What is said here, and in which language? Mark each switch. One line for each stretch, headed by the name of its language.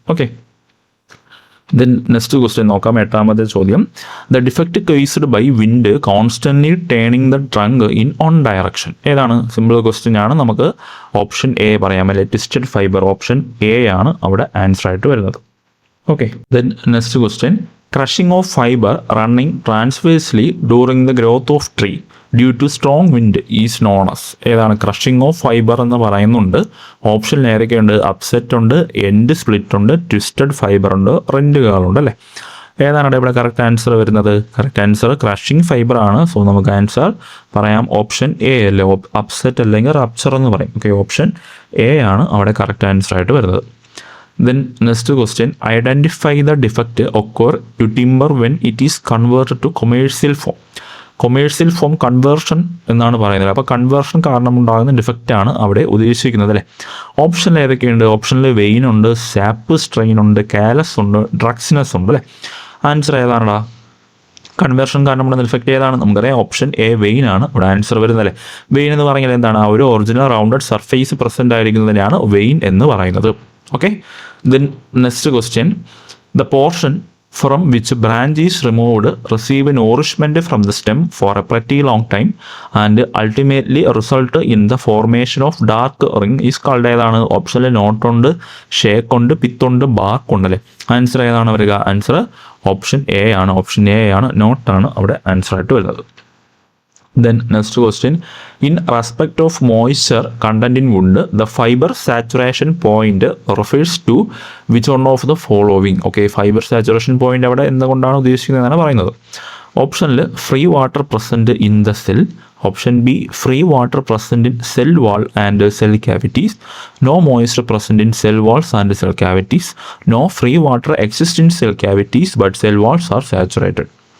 Malayalam: Okay, then next question നോക്കാം. എട്ടാമത്തെ ചോദ്യം,
English: The defect caused by wind constantly turning the trunk in on direction.
Malayalam: ഏതാണ്? Simple question ആണ്. നമുക്ക് ഓപ്ഷൻ എ പറയാം അല്ലെ, ട്വിസ്റ്റഡ് ഫൈബർ. ഓപ്ഷൻ എ ആണ് അവിടെ ആൻസർ ആയിട്ട് വരുന്നത്.
English: Okay, then next question, crushing of fiber running transversely during the growth of tree due to strong wind is known as.
Malayalam: ഏതാണ്? ക്രഷിംഗ് ഓഫ് ഫൈബർ എന്ന് പറയുന്നുണ്ട്. ഓപ്ഷനിൽ ഏതൊക്കെയുണ്ട്? അപ്സെറ്റ് ഉണ്ട്, എൻഡ് സ്പ്ലിറ്റ് ഉണ്ട്, ട്വിസ്റ്റഡ് ഫൈബർ ഉണ്ട്, റെൻഡുകളുണ്ട് അല്ലേ. ഏതാണ് ഇവിടെ കറക്റ്റ് ആൻസർ വരുന്നത്? കറക്റ്റ് ആൻസർ ക്രഷിംഗ് ഫൈബർ ആണ്. സോ നമുക്ക് ആൻസർ പറയാം ഓപ്ഷൻ എ അല്ലേ, അപ്സെറ്റ് അല്ലെങ്കിൽ റപ്ചർ എന്ന് പറയും. ഓക്കെ, ഓപ്ഷൻ എ ആണ് അവിടെ കറക്റ്റ് ആൻസർ ആയിട്ട് വരുന്നത്.
English: Then next question, identify the defect occur to timber when it is converted to commercial form.
Malayalam: Commercial form conversion എന്നാണ് പറയുന്നത്. അപ്പോൾ കൺവേർഷൻ കാരണം ഉണ്ടാകുന്ന ഡിഫക്റ്റ് ആണ് അവിടെ ഉദ്ദേശിക്കുന്നത് അല്ലേ. ഓപ്ഷനിൽ ഏതൊക്കെയുണ്ട്? ഓപ്ഷനിൽ വെയിൻ ഉണ്ട്, സാപ്പ് സ്ട്രെയിൻ ഉണ്ട്, കാലസ് ഉണ്ട്, ഡ്രഗ്സിനസ് ഉണ്ട് അല്ലേ. ആൻസർ ഏതാണടാ? കൺവേർഷൻ കാരണം ഉണ്ടാകുന്ന ഡിഫക്റ്റ് ഏതാണ്? നമുക്കറിയാം ഓപ്ഷൻ എ വെയിൻ ആണ് ഇവിടെ ആൻസർ വരുന്നത് അല്ലേ. വെയിൻ എന്ന് പറഞ്ഞാൽ എന്താണ്? ആ ഒരു original rounded surface present ആയിരിക്കുന്നതിനാണ് vein എന്ന് പറയുന്നത്.
English: Okay, then next question, the portion from which branch is removed receive nourishment from the stem for a pretty long time and ultimately result in the formation of dark ring is called.
Malayalam: ഏതാണ്? ഓപ്ഷനിൽ not ഉണ്ട്, shake ഉണ്ട്, pith ഉണ്ട്, BARC ഉണ്ട് അല്ലേ. Answer ഏതാണ് വരിക? Answer option A ആണ്. ഓപ്ഷൻ എ ആണ്, നോട്ടാണ് അവിടെ ആൻസർ ആയിട്ട് വരുന്നത്.
English: Then next question, in respect of moisture content in wood, the fiber saturation point refers to which one of the following?
Malayalam: Okay, fiber saturation point അവിടെ എന്തുകൊണ്ടാണ് ഉദ്ദേശിക്കുന്നതെന്നാണ് പറയുന്നത്.
English: ഓപ്ഷനിൽ free water present in the cell, option B free water present in cell wall and cell cavities, no moisture present in cell walls and cell cavities, no free water exist in cell cavities but cell walls are saturated.